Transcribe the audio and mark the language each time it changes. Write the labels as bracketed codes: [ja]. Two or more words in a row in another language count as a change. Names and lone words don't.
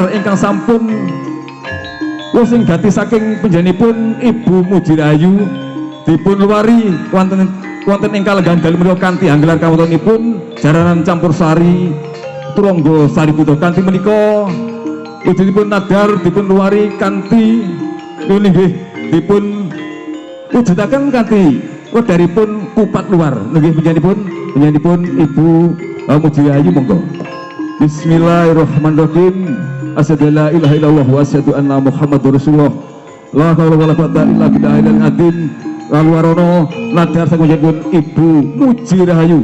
[jv] ingkang sampun sing gati saking panjenenganipun Ibu Muji Rahayu dipun luwari wonten ing kalenggan dalu menika kanthi anggelar kawontenipun jaranan campur sari Turangga Sari Putra kanthi menika wujudipun nadar dipun luwari kanthi nun inggih dipun wujudaken kanthi wedaripun kupat luar nggih panjenenganipun Ibu Muji Rahayu monggo. [ar] بسم الله الرحمن الرحيم. أشهد أن لا إله إلا الله وأشهد أن محمدا رسول الله. لا حول ولا قوة إلا بالله العظيم. [jv] Lalu warono nadar sang panjenenganipun Ibu Muji Rahayu.